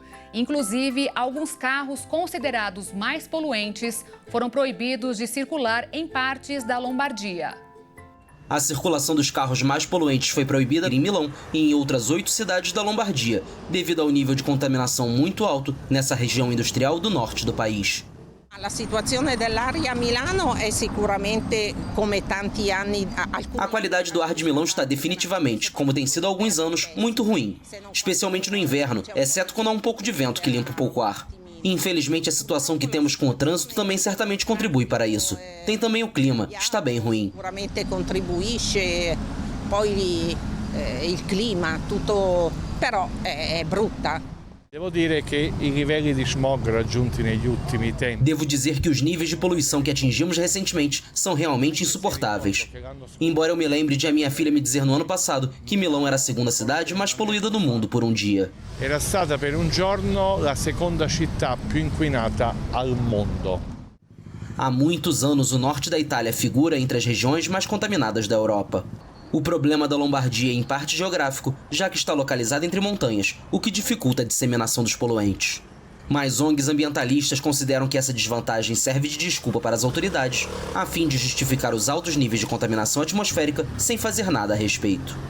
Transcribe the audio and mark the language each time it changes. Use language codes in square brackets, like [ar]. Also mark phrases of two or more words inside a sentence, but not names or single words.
[pt] Inclusive, alguns carros considerados mais poluentes foram proibidos de circular em partes da Lombardia. A circulação dos carros mais poluentes foi proibida em Milão e em outras 8 cidades da Lombardia, devido ao nível de contaminação muito alto nessa região industrial do norte do país. A situação [it] dell'aria a Milano é sicuramente come tanti anni. [pt] A qualidade do ar de Milão está definitivamente, como tem sido há alguns anos, muito ruim, especialmente no inverno, exceto quando há um pouco de vento que limpa um pouco o ar. E, infelizmente, a situação que temos com o trânsito também certamente contribui para isso. Tem também o clima, está bem ruim. [it] Sicuramente contribuisce, poi il clima, tutto, però è brutta. [pt] Devo dizer que os níveis de poluição que atingimos recentemente são realmente insuportáveis. Embora eu me lembre de a minha filha me dizer no ano passado que Milão era a segunda cidade mais poluída do mundo por um dia. [it] Era stata per un giorno la seconda città più inquinata al mondo. [pt] Há muitos anos, o norte da Itália figura entre as regiões mais contaminadas da Europa. O problema da Lombardia é em parte geográfico, já que está localizada entre montanhas, o que dificulta a disseminação dos poluentes. Mas ONGs ambientalistas consideram que essa desvantagem serve de desculpa para as autoridades, a fim de justificar os altos níveis de contaminação atmosférica sem fazer nada a respeito.